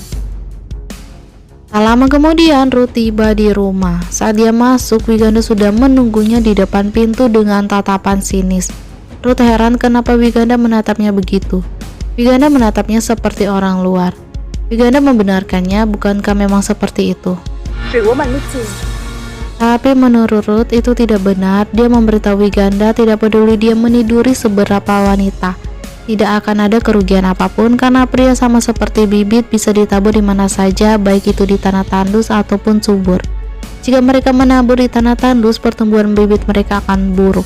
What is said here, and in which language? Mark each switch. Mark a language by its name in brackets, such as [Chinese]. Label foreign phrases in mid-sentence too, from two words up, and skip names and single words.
[Indonesian] Tak lama kemudian Ruth tiba di rumah. Saat dia masuk, Wiganda sudah menunggunya di depan pintu dengan tatapan sinis. Ruth heran kenapa Wiganda menatapnya begitu. Wiganda menatapnya seperti orang luar. Wiganda membenarkannya, bukankah memang seperti itu? [Thai] หรือว่ามันไม่จริง [Indonesian] Tapi menurut Ruth itu tidak benar. Dia memberitahu Wiganda tidak peduli dia meniduri seberapa wanita, tidak akan ada kerugian apapun karena pria sama seperti bibit bisa ditabur di mana saja, baik itu di tanah tandus ataupun subur. Jika mereka menabur di tanah tandus, pertumbuhan bibit mereka akan buruk.